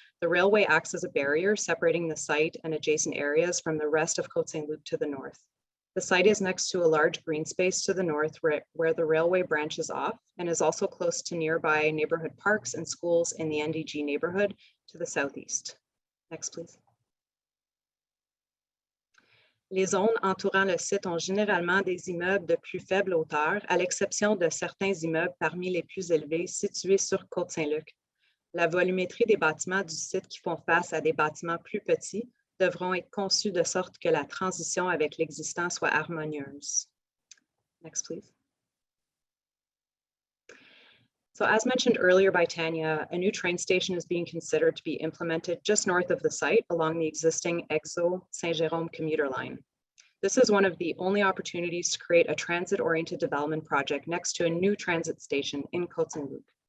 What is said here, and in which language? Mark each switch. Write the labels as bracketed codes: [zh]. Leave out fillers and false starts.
[en] The railway acts as a barrier separating the site and adjacent areas from the rest of Côte Saint-Luc to the north. The site is next to a large green space to the north where the railway branches off and is also close to nearby neighborhood parks and schools in the NDG neighborhood to the southeast. Next, please. [fr] Les zones entourant le site ont généralement des immeubles de plus faible hauteur, à l'exception de certains immeubles parmi les plus élevés situés sur Côte Saint-Luc. La volumétrie des bâtiments du site qui font face à des bâtiments plus petits devront être conçus de sorte que la transition avec l'existant soit harmonieuse. [en] Next, please. So as mentioned earlier by Tanya, a new train station is being considered to be implemented just north of the site along the existing EXO Saint-Jérôme commuter line. This is one of the only opportunities to create a transit-oriented development project next to a new transit station in Côte Saint-Luc.